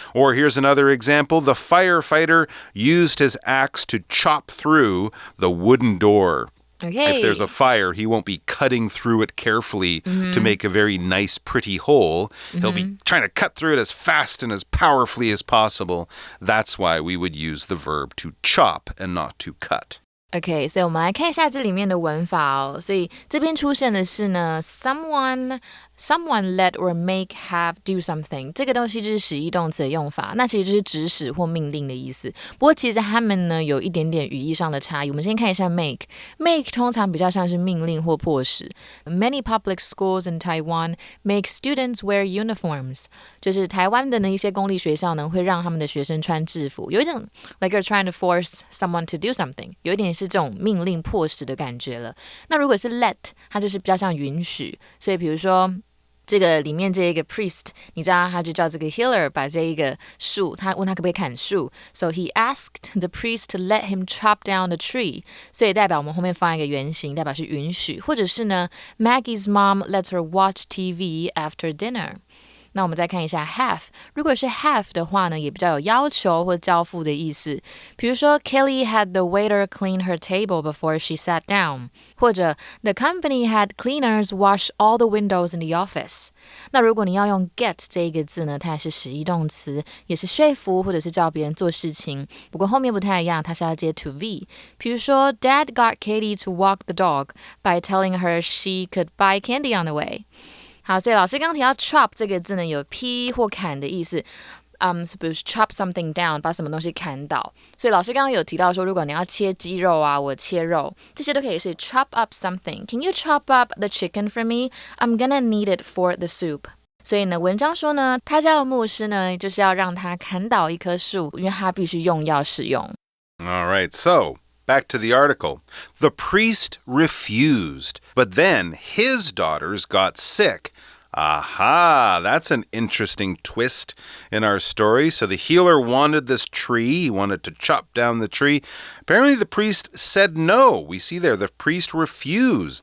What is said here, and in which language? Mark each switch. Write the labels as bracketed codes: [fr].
[en] Or here's another example. The firefighter used his axe to chop through the wooden door. Okay. If there's a fire, he won't be cutting through it carefully to make a very nice, pretty hole. He'll be trying to cut through it as fast and as powerfully as possible. That's why we would use the verb to chop and not to cut. [zh] OK， 所以我们来看一下这里面的文法哦。所以这边出现的是呢 [en] someone let or make have do something， [zh] 这个东西就是使役动词的用法，那其实就是指使或命令的意思。不过其实他们呢有一点点语义上的差异。我们先看一下 make 通常比较像是命令或迫使。 [en] Many public schools in Taiwan make students wear uniforms， [zh] 就是台湾的呢一些公立学校呢会让他们的学生穿制服，有一种 [en] like you're trying to force someone to do something， [zh] 有一点是这种命令迫使的感觉了。那如果是 let， 它就是比较像允许。所以比如说这个里面这一个 priest， 你知道他就叫这个 healer 把这一个树，他问他可不可以砍树 ， [en] so he asked the priest to let him chop down the tree， [zh] 所以代表我们后面放一个原形，代表是允许，或者是呢 [en] Maggie's mom lets her watch TV after dinner。 [zh] 那我们再看一下 have， 如果是 have 的话呢，也比较有要求或交付的意思。比如说 [en] Kelly had the waiter clean her table before she sat down， [zh] 或者 [en] the company had cleaners wash all the windows in the office。 [zh] 那如果你要用 get 这一个字呢，它也是使役动词，也是说服或者是叫别人做事情。不过后面不太一样，它是要接 to be。比如说 [en] Dad got Katie to walk the dog by telling her she could buy candy on the way。 [zh] 好，所以老师刚刚提到 chop 这个字呢，有劈或砍的意思。比如 [en] chop something down， [zh] 把什么东西砍倒。所以老师刚刚有提到说，如果你要切鸡肉啊，我切肉，这些都可以是 [en] chop up something. Can you chop up the chicken for me? I'm gonna need it for the soup. [zh] 所以呢，文章说呢，他家的牧师呢，就是要让他砍倒一棵树，因为他必须用药使用。 [en] All right, so back to the article. The priest refused, but then his daughters got sick. Aha, that's an interesting twist in our story. So the healer wanted this tree. He wanted to chop down the tree. Apparently the priest said no. We see there the priest refused.